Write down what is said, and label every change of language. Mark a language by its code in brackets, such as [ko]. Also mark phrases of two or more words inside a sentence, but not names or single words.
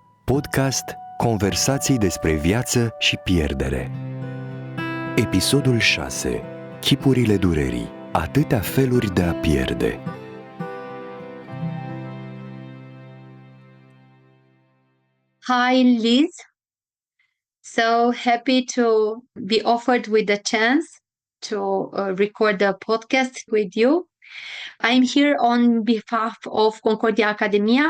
[ro] podcast Conversații despre viață și pierdere. Episodul 6. Chipurile durerii. Atâtea feluri de a pierde. [en] Hi, Liz. So happy to be offered with the chance to record a podcast with you. I'm here on behalf of Concordia Academia.